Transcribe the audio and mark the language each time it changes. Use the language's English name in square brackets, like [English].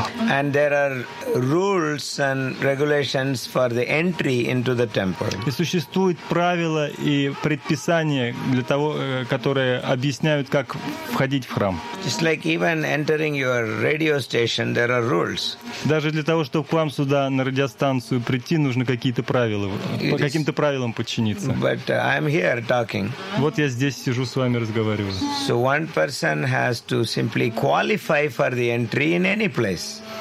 [English] And there are rules and regulations for the entry into the temple. [Russian] И существуют правила и предписания для того, которые объясняют, как входить в храм. [English] Just like even entering your radio station, there are rules. [Russian] Даже для того, чтобы к вам сюда на радиостанцию прийти, нужно какие-то правила, по каким-то правилам подчиниться. [English] But I'm here talking. [Russian] Вот я здесь сижу с вами разговариваю. [English] So one person has to simply qualify for the entry in any place.